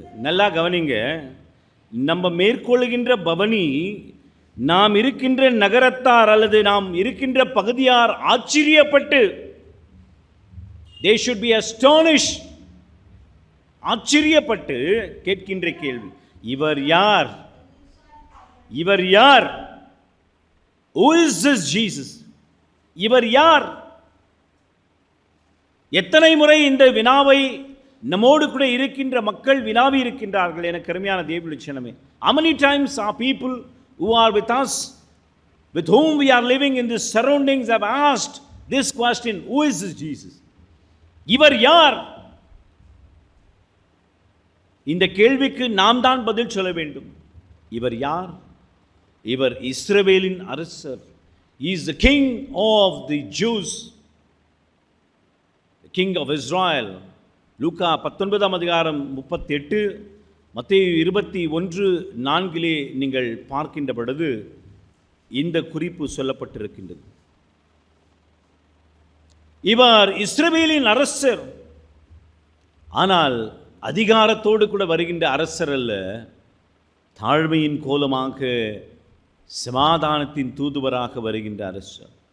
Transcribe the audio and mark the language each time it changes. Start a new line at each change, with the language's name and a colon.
Tamil: நல்லா கவனிங்க, நம்ம மேற்கொள்கின்ற பவனி நாம் இருக்கின்ற நகரத்தார் அல்லது நாம் இருக்கின்ற பகுதியார் ஆச்சரியப்பட்டு,
English: they should be astonished,
Tamil: ஆச்சரியப்பட்டு கேட்கின்ற கேள்வி, இவர் யார்? இவர் யார்?
English: Who is this Jesus?
Tamil: இவர் யார்? எத்தனை முறை இந்த வினாவை நம்மோடு கூட இருக்கின்ற மக்கள் வினாவி இருக்கின்றார்கள். எனக்கு அருமையான தேவனுடைய ஜனமே,
English: how many times are people who are with us, with whom we are living in these surroundings, have asked this question, who is this Jesus?
Tamil: இவர் யார்? இந்த கேள்விக்கு நாம் தான் பதில் சொல்ல வேண்டும். இவர் யார்? இவர் இஸ்ரவேலின் அரசர்.
English: He is the king of the Jews, the king of Israel.
Tamil: லூக்கா 19 அதிகாரம் 38, மத்தேயு 21:4 நீங்கள் பார்க்கின்ற பொழுது இந்த குறிப்பு சொல்லப்பட்டிருக்கின்றது. இவர் இஸ்ரவேலின் அரசர். ஆனால் அதிகாரத்தோடு கூட வருகின்ற அரசர் அல்ல, தாழ்மையின் கோலமாக சமாதானத்தின் தூதுவராக வருகின்ற அரசர்.